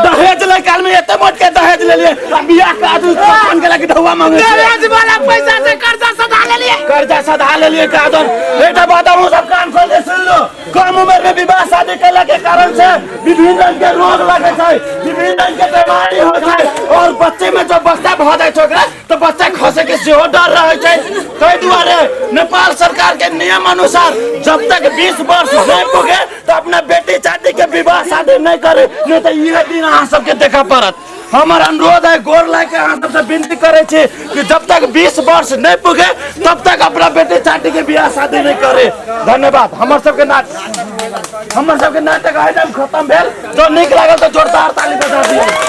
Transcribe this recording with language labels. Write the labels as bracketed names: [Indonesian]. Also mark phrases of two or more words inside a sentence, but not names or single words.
[Maithili] दहेज ले काल में एते मोट के दहेज ले लिए बियाह का आदमी कौन के लगे ढौआ मांगे दहेज वाला पैसा से कर्जा सधा ले लिए कर्जा सधा ले लिए का दन बेटा बताऊं सब कान खोल के सुन लो कम उम्र में विवाह शादी कैला के कारण से विभिन्न रंग के रोग लगे छै विभिन्न रंग के बीमारी हो छै और बच्चे में जब बच्चा भ जाय छै ओकरा तो बच्चा खसे के सेहो डर रहे छै तै दुआरे नेपाल सरकार के नियम अनुसार जब तक 20 वर्ष नहीं पुगे तो अपना बेटी चाटी के विवाह शादी नहीं करे नहीं तो ये दिन अहाँ सबके देखा पड़त हमार अनुरोध है गोर लाके अहाँ सबसे विनती करे छी कि जब तक 20 वर्ष नहीं पुगे तब तक अपना बेटी चाटी के बियाह शादी नहीं करे धन्यवाद हमर सबके नाटक आइटम खत्म भेल जो नीक लागल तो जोरदार ताली बजा दियौ